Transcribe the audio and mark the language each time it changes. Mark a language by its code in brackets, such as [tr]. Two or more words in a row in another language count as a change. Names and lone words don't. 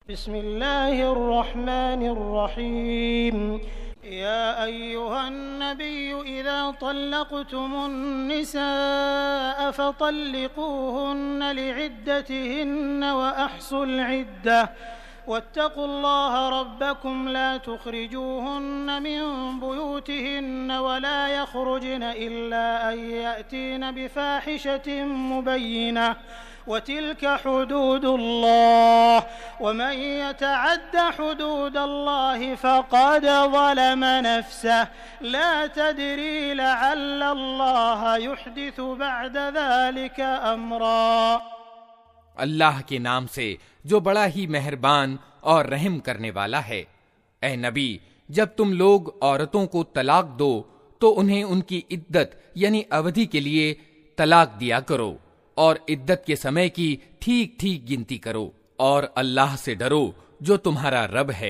[ar] بسم الله الرحمن الرحيم يا أيها النبي إذا طلقتم النساء فطلقوهن لعدتهن وأحصوا العدة واتقوا الله ربكم لا تخرجوهن من بيوتهن ولا يخرجن إلا أن يأتين بفاحشة مبينة وتلك حدود الله ومن يتعد حدود الله فقد ظلم نفسه لا تدري لعل الله يحدث بعد ذلك أمرا. [hi] अल्लाह के नाम से जो बड़ा ही मेहरबान और रहम करने वाला है। ए नबी, जब तुम लोग औरतों को तलाक दो तो उन्हें उनकी इद्दत यानी अवधि के लिए तलाक दिया करो और इद्दत के समय की ठीक ठीक गिनती करो और अल्लाह से डरो जो तुम्हारा रब है।